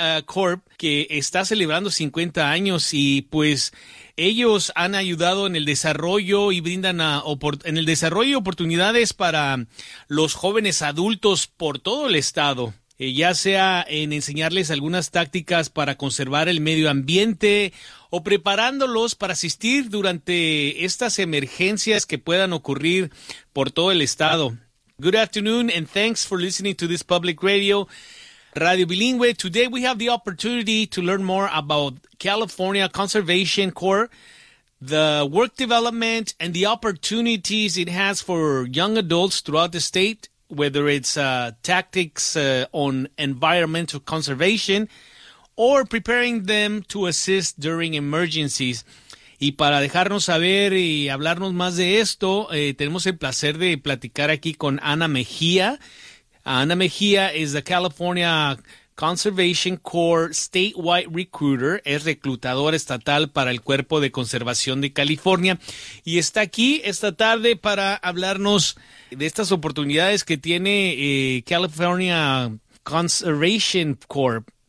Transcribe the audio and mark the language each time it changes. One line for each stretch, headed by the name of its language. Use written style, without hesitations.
Spanish: Corp, que está celebrando 50 años y pues ellos han ayudado en el desarrollo y brindan oportunidades para los jóvenes adultos por todo el estado, ya sea en enseñarles algunas tácticas para conservar el medio ambiente o preparándolos para asistir durante estas emergencias que puedan ocurrir por todo el estado.
English: Good afternoon and thanks for listening to this public radio. Radio Bilingüe, today we have the opportunity to learn more about California Conservation Corps, the work development and the opportunities it has for young adults throughout the state, whether it's tactics on environmental conservation or preparing them to assist during emergencies.
Spanish: Y para dejarnos saber y hablarnos más de esto, tenemos el placer de platicar aquí con Ana Mejía. Ana Mejía
English: is the California Conservation Corps statewide recruiter,
Spanish: es reclutadora estatal para el Cuerpo de Conservación de California, y está aquí esta tarde para hablarnos de estas oportunidades que tiene California Conservation Corps.